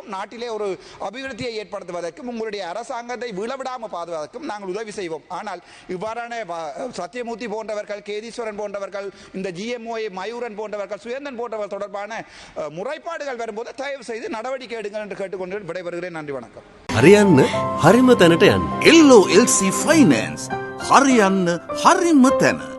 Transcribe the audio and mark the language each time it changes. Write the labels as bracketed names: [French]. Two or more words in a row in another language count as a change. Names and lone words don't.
[Tamil] நாட்டிலே ஒரு அபிவிருத்தியை ஏற்படுத்துவதற்கும் உங்களுடைய அரசாங்கத்தை விழவிடாமல் பாதுகாப்பதற்கும் நாங்கள் உதவி செய்வோம். ஆனால் இவ்வாறான சத்தியமூர்த்தி போன்றவர்கள், கேதீஸ்வரன் போன்றவர்கள், இந்த GMOA மயூர் ஜெயதூரன் போன்றவர்கள் சுயந்தன் போன்றவர்கள் தொடர்பான முறைப்பாடுகள் வரும்போது தயவு செய்து நடவடிக்கை எடுங்கள் என்று கேட்டுக்கொண்டு விடைபெறுகிறேன். நன்றி, வணக்கம். [Sinhala] හරියන්න හරිම තැනට යන්න. LOLC Finance හරියන්න හරිම තැන.